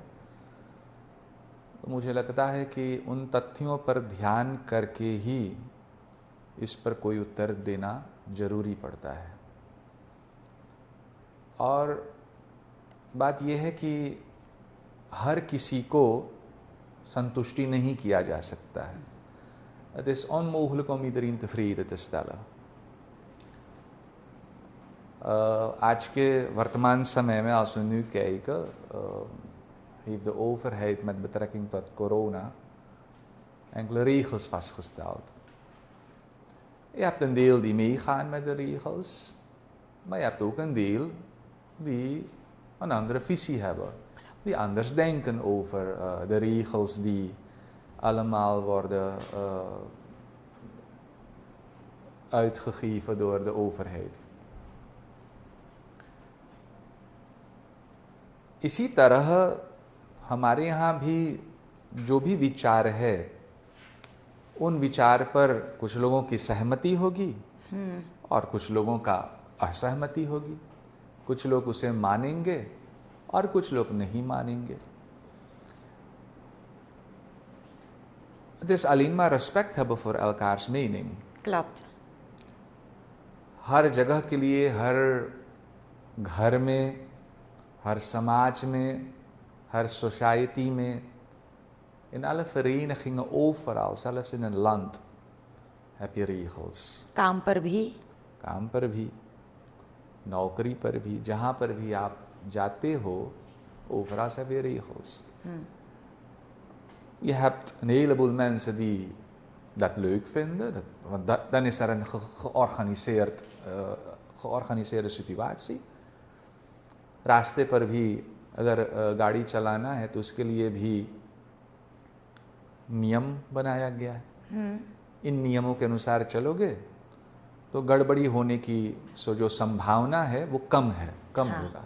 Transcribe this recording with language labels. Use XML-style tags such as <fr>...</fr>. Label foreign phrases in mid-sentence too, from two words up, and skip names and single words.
<hi>तो मुझे लगता है कि उन तथ्यों पर ध्यान करके ही इस पर कोई उत्तर देना जरूरी पड़ता है. और बात यह है कि हर किसी को संतुष्टि नहीं किया जा सकता है.</hi> <nl>Het is onmogelijk om iedereen tevreden te stellen.</nl> <hi>आज के वर्तमान समय में,</hi> <nl>als we nu kijken, heeft de overheid met betrekking tot corona enkele regels vastgesteld. Je hebt een deel die meegaan met de regels, maar je hebt ook een deel die een andere visie hebben. Die anders denken over de regels die allemaal worden uitgegeven door de overheid.</nl> <hi>इसी तरह हमारे यहाँ भी जो भी विचार है, उन विचार पर कुछ लोगों की सहमति होगी और कुछ लोगों का असहमति होगी. कुछ लोग उसे मानेंगे और कुछ लोग नहीं मानेंगे.</hi> <nl>Het is alleen maar respect hebben voor elkaars mening. Klopt.</nl> <hi>हर जगह के लिए, हर घर में, हर समाज में, हर society में,</hi> <nl>in alle verenigingen, overal, zelfs in een land, heb je regels.</nl> <hi>काम पर भी, काम पर भी, नौकरी पर भी, जहाँ पर भी आप जाते हो,</hi> <nl>overal heb je regels. Je hebt een heleboel mensen die dat leuk vinden, want dan is er een georganiseerde situatie.</nl> <hi>रास्ते पर भी अगर गाड़ी चलाना है तो उसके लिए भी नियम बनाया गया है। इन नियमों के अनुसार चलोगे तो गड़बड़ी होने की जो संभावना है वो कम होगा।</hi>